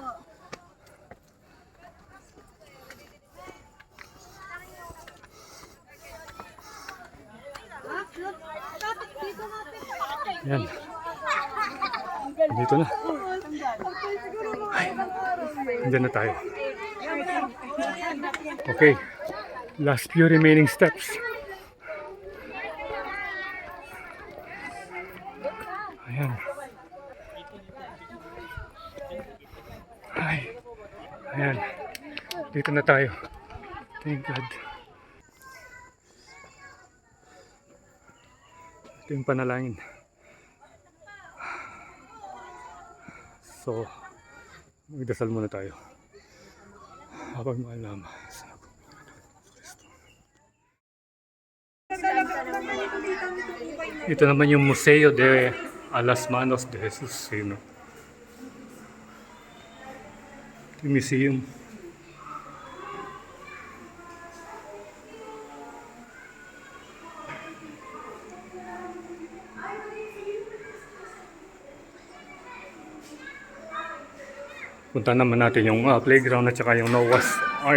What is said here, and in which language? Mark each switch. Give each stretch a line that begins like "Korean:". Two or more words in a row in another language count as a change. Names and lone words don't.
Filipino: Yan. Dito na. Ay, andyan na tayo. Okay.
English: Last few remaining steps.
Filipino: Ayan. Ay. Ayan. Dito na tayo.
English: Thank God.
Filipino: Ito yung panalangin. So, magdasal muna tayo. Habang maalam sa Kristo. Ito naman yung Museo de a las Manos de Jesus. Yun, no? Ito yung museum. Punta naman natin yung playground at saka yung Noah's Ark.